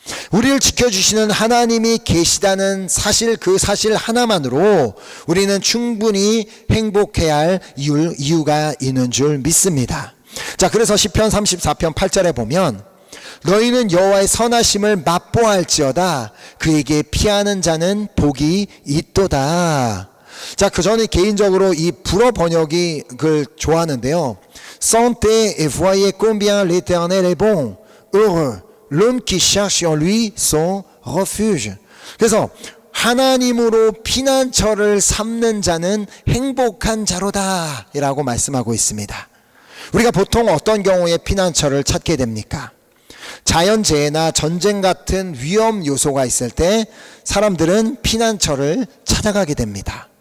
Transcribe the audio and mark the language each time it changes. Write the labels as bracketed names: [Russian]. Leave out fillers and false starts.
[Korean] 우리를 지켜주시는 하나님이 계시다는 사실, 그 사실 하나만으로 우리는 충분히 행복해야 할 이유가 있는 줄 믿습니다. 자, 그래서 시편 34편 8절에 보면 너희는 여호와의 선하심을 맛보아할지어다 그에게 피하는 자는 복이 있도다. 자, 저는 개인적으로 이 불어 번역이 그 좋아하는데요. [French] Sentez et voyez combien l'Éternel est bon, heureux l'homme qui cherche en lui son refuge. [Korean] 그래서 하나님으로 피난처를 삼는 자는 행복한 자로다 라고 말씀하고 있습니다. 우리가 보통 어떤 경우에 피난처를 찾게 됩니까? 자연재해나 전쟁 같은 위험 요소가 있을 때 사람들은 피난처를 찾아가게 됩니다.